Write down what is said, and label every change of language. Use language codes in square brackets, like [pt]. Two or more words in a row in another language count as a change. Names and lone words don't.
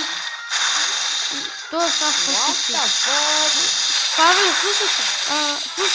[bg] Той е сам [en] What [bg] практически. [en] the fuck? [bg] Павле, слушай.